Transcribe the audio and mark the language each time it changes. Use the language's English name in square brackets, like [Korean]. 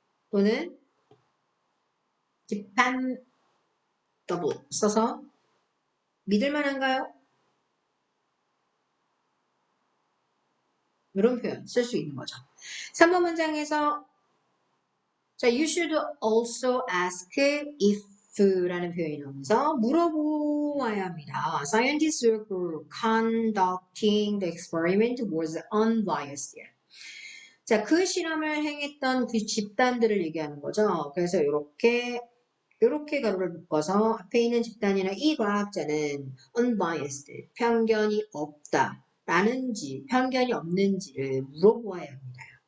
[Korean] 또는 dependable 써서 믿을 만한가요? 이런 표현 쓸 수 있는 거죠. 3번 문장에서 자, [English] you should also ask if [Korean] 라는 표현이 나오면서 물어보아야 합니다. [English] Scientists were conducting the experiment was unbiased. [Korean] 자, 그 실험을 행했던 그 집단들을 얘기하는 거죠. 그래서 이렇게 가로를 묶어서 앞에 있는 집단이나 이 과학자는 unbiased, 편견이 없다. 라는지, 편견이 없는지를 물어보아야 합니다.